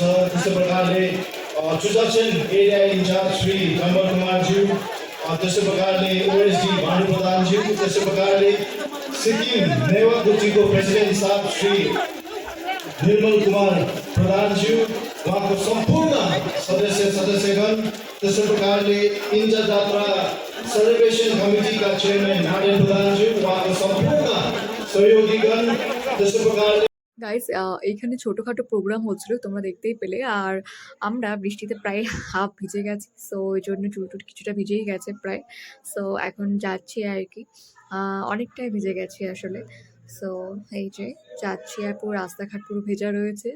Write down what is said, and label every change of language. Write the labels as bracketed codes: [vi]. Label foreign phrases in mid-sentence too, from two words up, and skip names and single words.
[ne] त्यसै प्रकारले सुदर्शन [en] area incharge [ne] श्री कमल कुमारज्यू, त्यसै प्रकारले ओएसडी भानु प्रधानज्यू, त्यसै प्रकारले सिक्किम नेवा गुटीको प्रेसिडेन्ट साहब श्री निर्मल कुमार प्रधानज्यू, उहाँको सम्पूर्ण सदस्यगण, त्यसै प्रकारले इन्जा जात्रा सेलिब्रेसन कमिटीका चेयरम्यान नारायण प्रधानज्यू, उहाँको सम्पूर्ण सहयोगीगण, त्यसै प्रकारले [bn] গাইস এইখানে ছোটোখাটো প্রোগ্রাম হচ্ছিল, তোমরা দেখতেই পেলে। আর আমরা বৃষ্টিতে প্রায় হাফ ভিজে গেছি, সো ওই জন্য চুল টুল কিছুটা ভিজেই গেছে প্রায়। সো এখন যাচ্ছি আর কি, অনেকটাই ভিজে গেছি আসলে। সো এই যে যাচ্ছি, আর পুরো রাস্তাঘাট পুরো ভেজা রয়েছে।